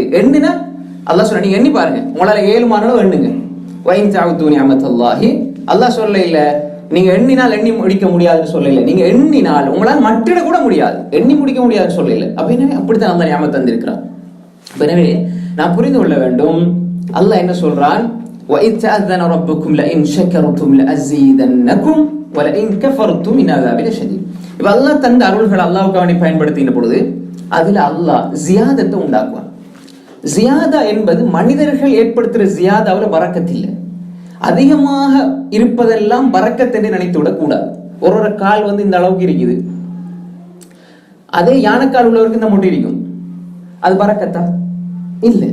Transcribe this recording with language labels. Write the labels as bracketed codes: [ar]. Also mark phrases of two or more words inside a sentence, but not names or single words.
[ta] எண்ணினா அல்லாஹ் சொல்ல, நீங்க எண்ணி பாருங்க, உங்களால 7 மாதம் எண்ணுங்க. [ar] وإن تعدوا نعمة الله, [ta] அல்லாஹ் சொல்ல இல்ல நீங்க எண்ணினால் எண்ணி முடிக்க முடியாதுன்னு சொல்லல, நீங்க எண்ணினால் உங்களால் மட்டிட கூட முடியாது, எண்ணி முடிக்க முடியாதுன்னு சொல்லல. அப்ப எனவே அப்படித்தான் அல்லாஹ் நிஅமத் தந்திருக்கிறான். எனவே நான் புரிந்து கொள்ள வேண்டும், அல்லாஹ் என்ன சொல்றான், [ar] وَإِذْ تَأَذَّنَ رَبُّكُمْ لَئِنْ شَكَرْتُمْ لَأَزِيدَنَّكُمْ وَلَئِنْ كَفَرْتُمْ إِنَّ عَذَابِي لَشَدِيدٌ. [ta] இப்ப அல்லாஹ் தந்த அருள்கள் அல்லாஹ்வுக்காக பயன்படுத்தின பொழுது அதுல அல்லாஹ் ஜியாதத்தை உண்டாக்குவான். ஜியாதா என்பது மனிதர்கள் ஏற்படுத்துற ஜியாதாவுல பரக்கத் இல்லை. அதிகமாக இருப்பதெல்லாம் பரக்கத் என்று நினைத்து விட கூடாது. ஒரு கால் இந்த அளவுக்கு இருக்குது, அதே யானைக்கால் உள்ளவருக்கு இந்த முட்டி இருக்கும், அது பரக்கத்தா இல்லை.